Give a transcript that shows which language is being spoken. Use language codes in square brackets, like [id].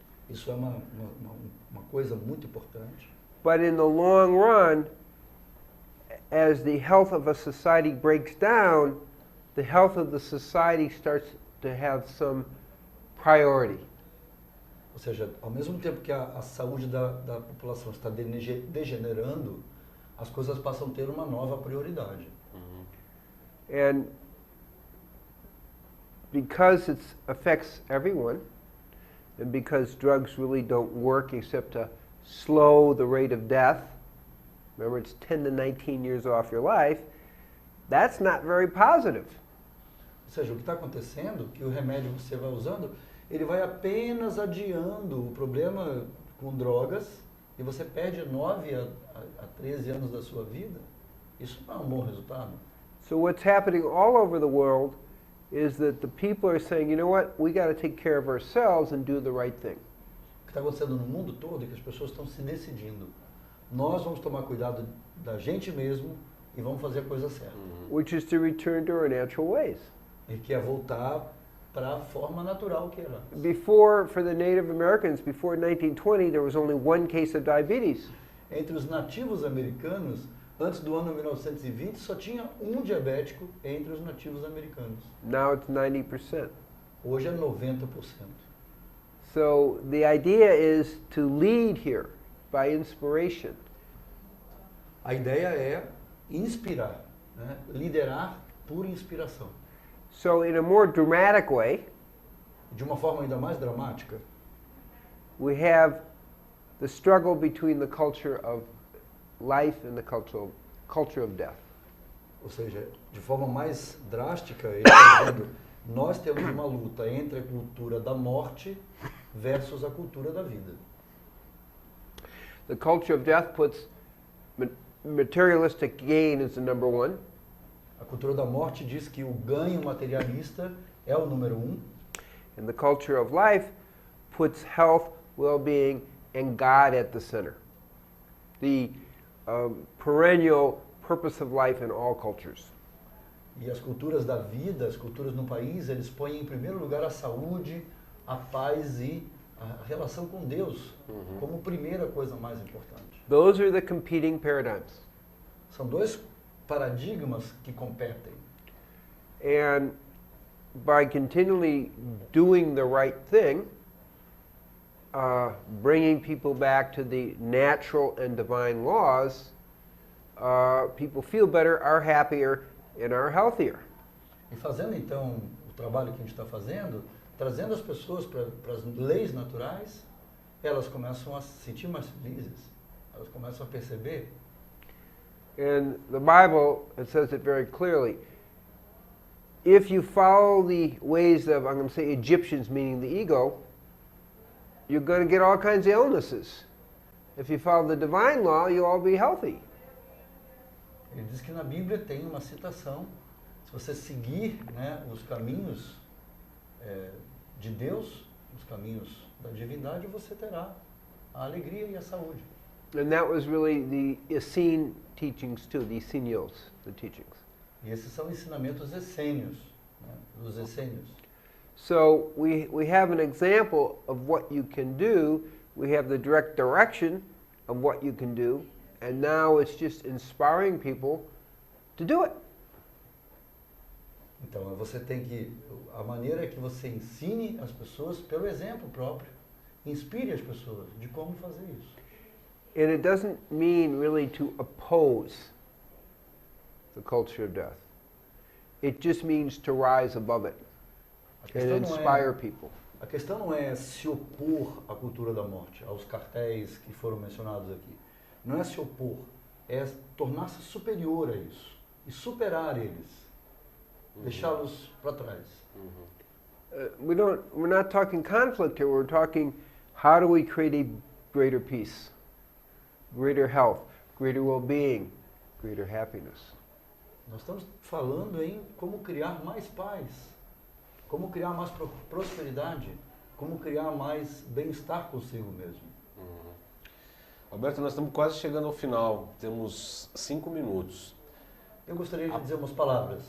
[pt] Isso é uma coisa muito importante. [en] But in the long run, as the health of a society breaks down, the health of the society starts to have some priority. [pt] Ou seja, ao mesmo tempo que a saúde da população está degenerando, as coisas passam a ter uma nova prioridade. [en] And because it affects everyone, and because drugs really don't work except to slow the rate of death, remember it's 10 to 19 years off your life, that's not very positive. [pt] Ou seja, o que está acontecendo, que o remédio que você vai usando, ele vai apenas adiando o problema com drogas e você perde 9 a 13 anos da sua vida. Isso não é um bom resultado. [en] So what's happening all over the world is that the people are saying, you know what, we got to take care of ourselves and do the right thing. [pt] O que está acontecendo no mundo todo é que as pessoas estão se decidindo. Nós vamos tomar cuidado da gente mesmo e vamos fazer a coisa certa. [en] Which is to return to our natural ways. [pt] E que é voltar para a forma natural que era. [en] Before, for the Native Americans, before 1920, there was only one case of diabetes. [pt] Entre os nativos americanos, antes do ano 1920, só tinha um diabético entre os nativos americanos. [en] Now it's 90%. [pt] Hoje é 90%. [en] So the idea is to lead here by inspiration. [pt] A ideia é inspirar, né? Liderar por inspiração. [en] So in a more dramatic way, [pt] De uma forma ainda mais dramática, [en] we have the struggle between the culture of life and the culture of death. [pt] ou seja, de forma mais drástica, ele está dizendo, nós temos uma luta entre a cultura da morte versus a cultura da vida. [en] The culture of death puts materialistic gain as the number one. [pt] A cultura da morte diz que o ganho materialista é o número 1. [en] And the culture of life puts health, well-being, and God at the center. The perennial purpose of life in all cultures. [pt] E as culturas da vida, as culturas no país, eles põem em primeiro lugar a saúde, a paz e a relação com Deus como primeira coisa mais importante. [en] Those are the competing paradigms. [pt] São dois paradigmas que competem. [en] And by continually doing the right thing, bringing people back to the natural and divine laws, people feel better, are happier, and are healthier. [pt] E fazendo então o trabalho que a gente está fazendo, trazendo as pessoas para as leis naturais, elas começam a se sentir mais felizes, elas começam a perceber. [en] In the Bible, it says it very clearly. If you follow the ways of, I'm going to say Egyptians, meaning the ego, you're going to get all kinds of illnesses. If you follow the divine law, you'll all be healthy. [pt] Ele diz que na Bíblia tem uma citação, se você seguir, né, os caminhos de Deus, os caminhos da divindade, você terá a alegria e a saúde. [en] And that was really the Essene teachings too, the Essenials, the teachings. [pt] E esses são ensinamentos essênios, né, dos essênios. [en] So we have an example of what you can do, we have the direct direction of what you can do, and now it's just inspiring people to do it. [pt] Então, você tem que, a maneira é que você ensine as pessoas pelo exemplo próprio, inspire as pessoas de como fazer isso. [en] And it doesn't mean really to oppose the culture of death. It just means to rise above it and inspire people. [pt] A questão não é se opor à cultura da morte, aos cartéis que foram mencionados aqui. Não é se opor, é tornar-se superior a isso e superar eles, deixá-los para trás. [en] We're not talking conflict here. We're talking how do we create a greater peace, greater health, greater well-being, greater happiness. [pt] Nós estamos falando em como criar mais paz, como criar mais prosperidade, como criar mais bem-estar consigo mesmo. Alberto, nós estamos quase chegando ao final. Temos 5 minutos. Eu gostaria de dizer umas palavras.